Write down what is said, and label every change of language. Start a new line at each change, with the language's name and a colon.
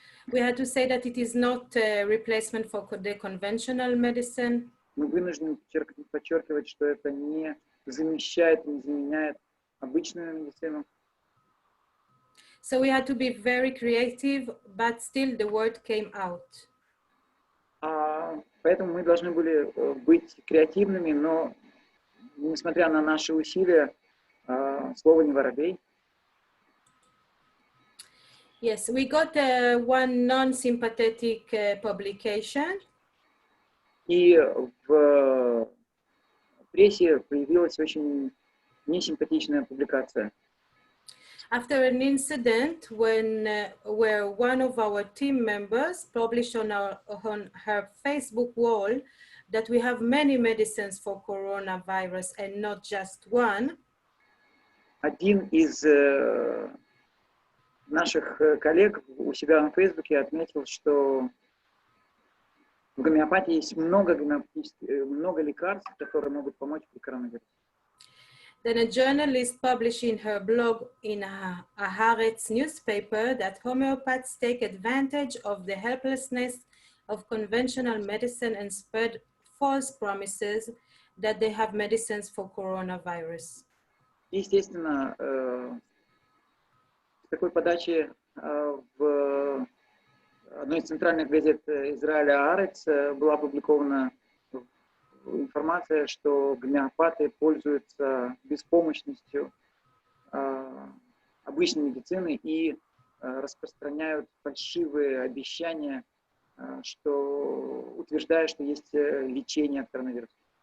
English: We had to say that it is not a replacement for the conventional medicine.
Russian: Мы вынуждены подчеркивать, что это не замещает, не заменяет обычную медицину.
English: So we had to be very creative, but still the word came out.
Russian: Поэтому мы должны были быть креативными, но, несмотря на наши усилия, слово не воробей.
English: Yes, we got one non-sympathetic publication.
Russian: И в прессе появилась очень несимпатичная публикация.
English: After an incident where one of our team members published on her Facebook wall that we have many medicines for coronavirus and not just one.
Russian: Один из наших коллег у себя на Фейсбуке отметил, что в гомеопатии есть много лекарств, которые могут помочь при коронавирусе.
English: Then a journalist published in her blog in a Haaretz newspaper that homeopaths take advantage of the helplessness of conventional medicine and spread false promises that they have medicines for coronavirus.
Russian: Естественно, с такой подачи в одной из центральных газет Израиля Аарец была опубликована информация, что гомеопаты пользуются беспомощностью обычной медицины и распространяют фальшивые обещания, что утверждая, что есть лечение от коронавируса.